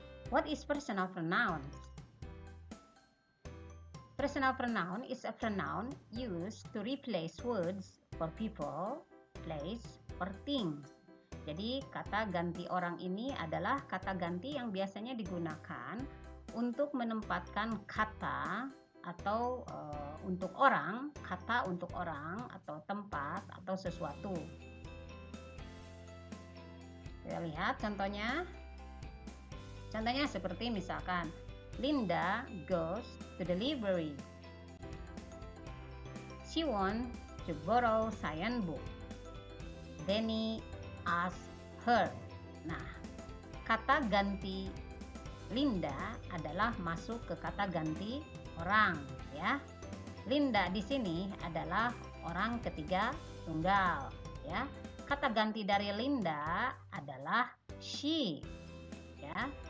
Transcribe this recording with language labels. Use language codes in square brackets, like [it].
[en] What is personal pronoun? Personal pronoun is a pronoun used to replace words for people, place, or things. [id] Jadi kata ganti orang ini adalah kata ganti yang biasanya digunakan untuk menempatkan kata atau untuk orang, kata untuk orang atau tempat atau sesuatu. Kita lihat contohnya. Contohnya seperti misalkan, [en] Linda goes to the library. She wants to borrow science book. Danny asked her. [id] Nah, kata ganti Linda adalah masuk ke kata ganti orang, ya. Linda di sini adalah orang ketiga tunggal, ya. Kata ganti dari Linda adalah she, ya.